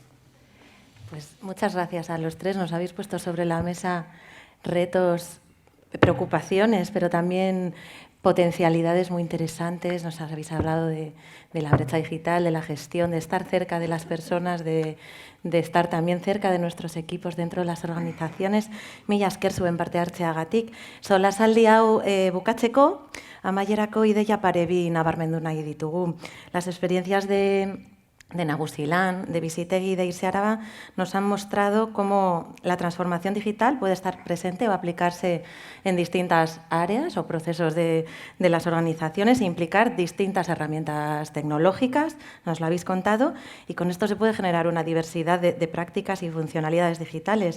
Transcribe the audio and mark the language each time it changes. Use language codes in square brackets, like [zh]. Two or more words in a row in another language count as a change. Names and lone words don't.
[es] Pues muchas gracias a los tres. Nos habéis puesto sobre la mesa retos, preocupaciones, pero también potencialidades muy interesantes. Nos habéis hablado de la brecha digital, de la gestión, de estar cerca de las personas, de estar también cerca de nuestros equipos dentro de las organizaciones. [eu] Mila esker zuen parte hartzeagatik. Solasaldi hau bukatzeko, amaierako ideia pare bi nabarmendu nahi ditugu. [es] Las experiencias de Nagusilan, de Bizitegi y de Irse Araba nos han mostrado cómo la transformación digital puede estar presente o aplicarse en distintas áreas o procesos de las organizaciones e implicar distintas herramientas tecnológicas, nos lo habéis contado, y con esto se puede generar una diversidad de prácticas y funcionalidades digitales.